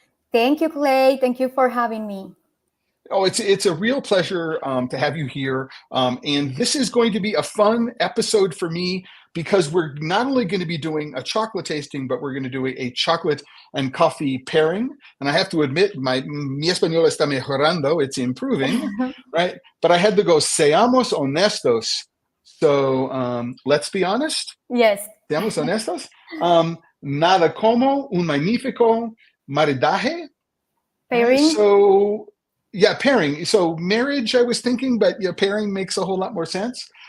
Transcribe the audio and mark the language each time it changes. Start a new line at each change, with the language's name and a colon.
English: Thank you, Clay. Thank you for having me. Oh, it's a real pleasure to have you here. And this is going to be a fun episode for me because we're not only going to be doing a chocolate tasting, but we're going to do a chocolate and coffee pairing. And I have to admit,
Spanish: mi español está mejorando.
English: It's improving, right? But I had to go,
Spanish: seamos honestos.
English: So let's be honest. Yes.
Spanish: Seamos honestos. Nada como un magnífico maridaje.
English: Pairing. Right? So yeah, pairing. So marriage, I was thinking, but yeah, pairing makes a whole lot more sense.